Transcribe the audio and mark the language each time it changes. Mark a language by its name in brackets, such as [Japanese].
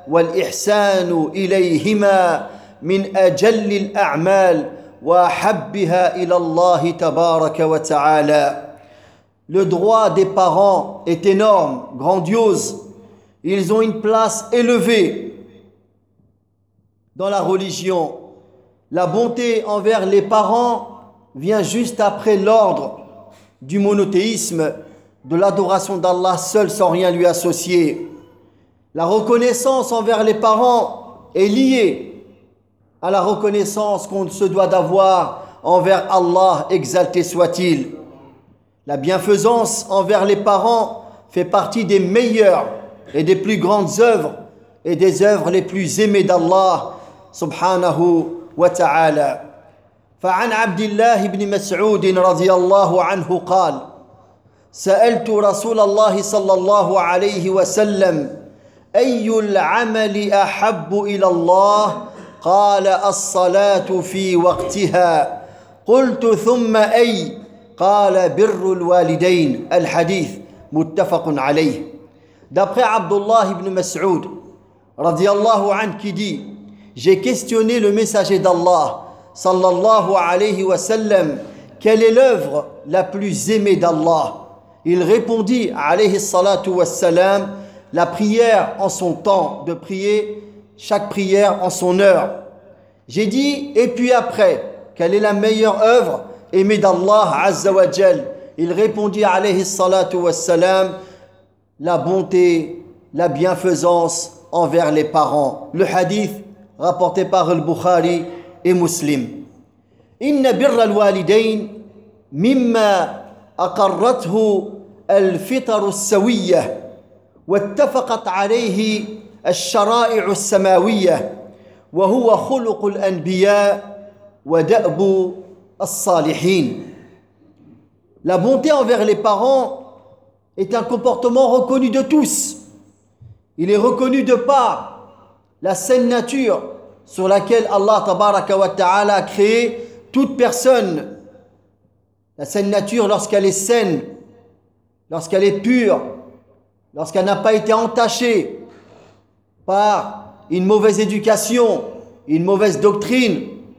[Arabic] والإحسان إليهما من أجل الأعمال وحبها إلى الله تبارك وتعالى. [French] Le droit des parents est énorme, grandiose. Ils ont une place élevée dans la religion. La bonté envers les parents vient juste après l'ordre du monothéisme, de l'adoration d'Allah seul sans rien lui associer. La reconnaissance envers les parents est liée à la reconnaissance qu'on se doit d'avoir envers Allah, exalté soit-il. La bienfaisance envers les parents fait partie des meilleures et des plus grandes œuvres et des œuvres les plus aimées d'Allah subhanahu wa ta'ala. [Arabic] فعن عبد الله بن مسعود رضي الله عنه قال سألت رسول الله صلى الله عليه وسلم أي العمل أحب إلى الله؟ قال الصلاة في وقتها. قلت ثم أي؟ قال بر الوالدين. الحديث متفق عليه. [French] D'après Abdullah ibn Mas'ud [Arabic] رضي الله عنه [French] qui dit j'ai questionné le messager d'Allah sallallahu alayhi wa sallam, quelle est l'œuvre la plus aimée d'Allah? Il répondit, alayhi salatu wa salam, la prière en son temps, de prier chaque prière en son heure. J'ai dit, et puis après, quelle est la meilleure œuvre aimée d'Allah azza wa jal? Il répondit, alayhi salatu wa salam, la bonté, la bienfaisance envers les parents. Le hadith rapporté par al-Bukhari et muslim. [Arabic] إن بر الوالدين مما أقرته الفطر السوية واتفقت عليه الشرائع السماوية وهو خلق الأنبياء ودأب الصالحين. [French] La bonté envers les parents est un comportement reconnu de tous. Il est reconnu de par la saine nature sur laquelle Allah tabaraka wa ta'ala a créé toute personne. La saine nature, lorsqu'elle est saine, lorsqu'elle est pure, lorsqu'elle n'a pas été entachée par une mauvaise éducation, une mauvaise doctrine.